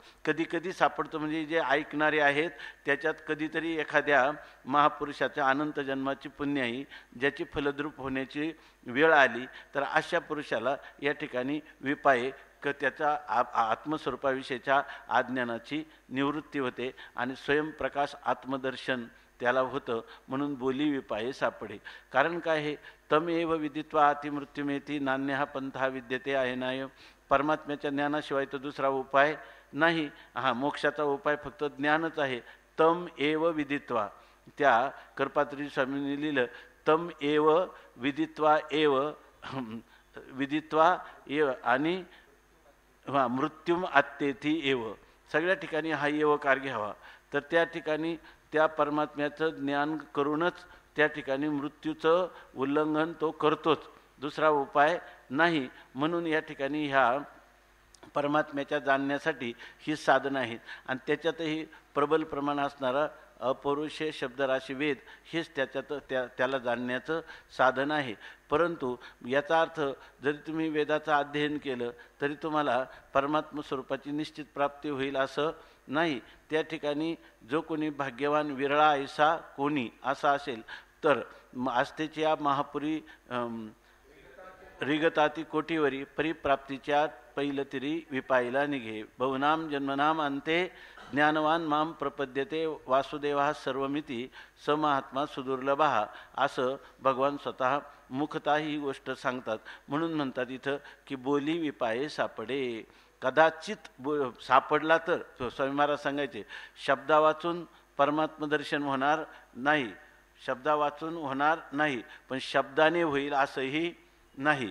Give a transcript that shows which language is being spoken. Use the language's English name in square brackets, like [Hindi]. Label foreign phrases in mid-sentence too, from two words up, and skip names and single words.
[Marathi] कधी कधी सापडतो म्हणजे जे ऐकणारे आहेत त्याच्यात कधीतरी एखाद्या महापुरुषाच्या अनंत जन्माची पुण्याई ज्याची फलद्रूप होण्याची वेळ आली तर अशा पुरुषाला या ठिकाणी विपाये त्याचा आत्मस्वरूपाविषयीच्या अज्ञानाची निवृत्ती होते आणि स्वयंप्रकाश आत्मदर्शन त्याला होतं. म्हणून बोली विपाये सापडे. कारण काय आहे, [Sanskrit] तमेव विदित्वा अतिमृत्युमेती नान्यहा पंथा विद्यते [Marathi] आहे नाय. परमात्म्याच्या ज्ञानाशिवाय तर दुसरा उपाय नाही. मोक्षाचा उपाय फक्त ज्ञानच आहे. [Sanskrit] तम एव विदित्वा, [Marathi] त्या करपात्री स्वामींनी लिहिलं [Sanskrit] तम एव विदित्वा एव विदित्वा एव [Marathi] आणि [Sanskrit] मृत्युम आत्तेती एव. [Marathi] सगळ्या ठिकाणी हा एवकार घ्यावा. तर त्या ठिकाणी त्या परमात्म्याचं ज्ञान करूनच त्या ठिकाणी मृत्यूचं उल्लंघन तो करतोच, दुसरा उपाय नाही. म्हणून या ठिकाणी ह्या परमात्म्याच्या जाणण्यासाठी ही साधनं आहेत. आणि त्याच्यातही प्रबल प्रमाण असणारा अपौरुषे शब्दराशी वेद हेच त्याच्यात त्याला जाणण्याचं साधन आहे. परंतु याचा अर्थ जरी तुम्ही वेदाचं अध्ययन केलं तरी तुम्हाला परमात्म स्वरूपाची निश्चित प्राप्ती होईल असं नाही. त्या ठिकाणी जो कोणी भाग्यवान विरळा ऐसा कोणी असा असेल तर आस्थेच्या महापुरी रिगताती कोटीवरी परिप्राप्तीच्या पैलतिरी विपायला निघे. [Sanskrit] बहुनाम जन्मनाम अंते ज्ञानवान माम प्रपद्यते वासुदेवा सर्वमिती स महात्मा सुदुर्लभा [Marathi] असं भगवान स्वतः मुखतः ही गोष्ट सांगतात. म्हणून म्हणतात इथं की बोली विपाये सापडे. कदाचित सापडला तर स्वामी महाराज सांगायचे शब्दा वाचून परमात्मदर्शन होणार नाही, शब्दा वाचून होणार नाही, पण शब्दाने होईल असंही नाही.